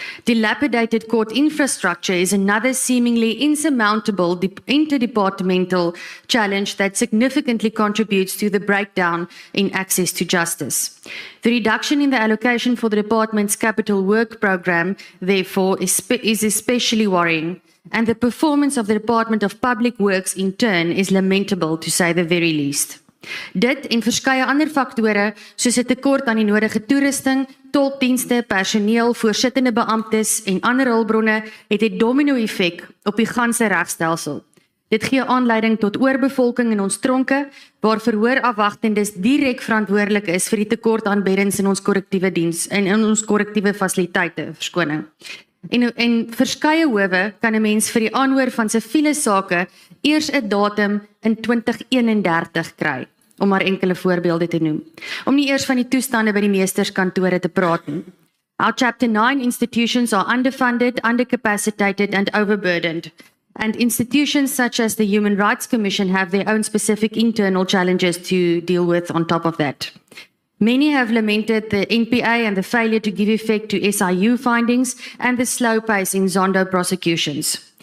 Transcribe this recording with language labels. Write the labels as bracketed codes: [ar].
[en] Dilapidated court infrastructure is another seemingly insurmountable interdepartmental challenge that significantly contributes to the breakdown in access to justice. The reduction in the allocation for the department's capital work program, therefore, is especially worrying, and the performance of the Department of Public Works in turn is lamentable, to say the very least. [af] Dit en verskeie ander faktore soos 'n tekort aan die nodige toerusting, tolkdienste, personeel, voorsittende beamptes en ander hulpbronne het 'n domino-effek op die ganse regstelsel. Dit gee aanleiding tot oorbevolking in ons tronke, waar verhoorafwagtendes direk verantwoordelik is vir die tekort aan beddens in ons korrektiewe diens en in ons korrektiewe fasiliteite, verskoning. En verskeie howe kan 'n mens vir die aanhoor van siviele sake eers 'n datum in 2031 kry, om maar enkele voorbeelde te noem. Om nie eers van die toestande by die meesterskantore te praat nie. [en] Our Chapter 9 institutions are underfunded, undercapacitated and overburdened. And institutions such as the Human Rights Commission have their own specific internal challenges to deal with on top of that. Many have lamented the NPA and the failure to give effect to SIU findings and the slow pace in Zondo prosecutions.